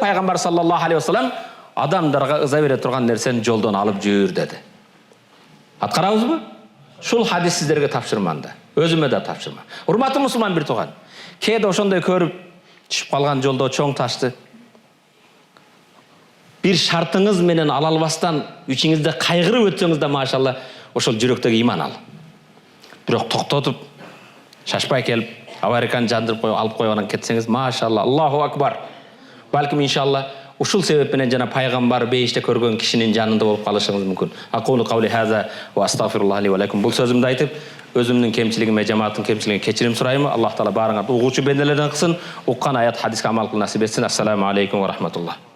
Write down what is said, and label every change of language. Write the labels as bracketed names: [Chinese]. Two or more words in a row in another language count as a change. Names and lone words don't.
[Kyrgyz] Пайгамбар [Arabic] صلى الله عليه وسلم [Kyrgyz] адамдарга ыза бере турган нерсени жолдон алып жүр деди. Аткарабыз бы? Шул хадис сиздерге тапшырманда. Өзүмө да тапшырма. Урматтуу мусулман бир тууган. Кээде ошондой көрүп түшүп калган жолдо чоң ташты. Бир шартыңыз менен ала албастан ичиңизде кайгырып өтсөңүз да машаллах ошол жүрөктөгү иман ал. Бирок токтотуп, шашпай келип, авариканы жандырып коюп, алып коюп анан кетсеңиз, машалла, Аллаху акбар. Балким иншалла ушул себеп менен жана пайгамбар бейиште көргөн кишинин жанында болуп калышыңыз мүмкүн. [Arabic] أقول قولي هذا وأستغفر الله لي ولكم. [Kyrgyz] Бул сөзүмдү айтып, өзүмдүн кемчилигиме, жамааттын кемчилигине кечирим сурайм. Аллах таала баарыңарды угуучу бенделерден кылсын, уккан аят, хадиске амал кылып насип этсин. [Arabic] السلام عليكم ورحمة الله.